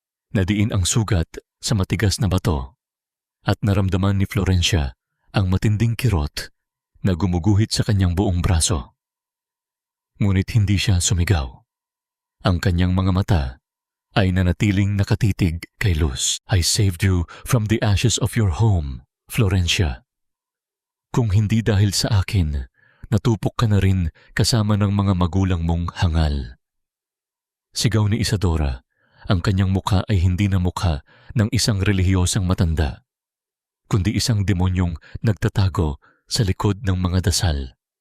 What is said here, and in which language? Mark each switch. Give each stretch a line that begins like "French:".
Filipino: Nadiin ang sugat sa matigas na bato at naramdaman ni Florencia ang matinding kirot na gumuguhit sa kanyang buong braso. Ngunit hindi siya sumigaw. Ang kanyang mga mata ay nanatiling nakatitig kay Luz.
English: I saved you from the ashes of your home, Florencia.
Filipino: Kung hindi dahil sa akin, natupok ka na rin kasama ng mga magulang mong hangal. Sigaw ni Isadora. Ang kanyang mukha ay hindi na mukha ng isang relihiyosang matanda, kundi isang demonyong nagtatago sa likod ng mga dasal.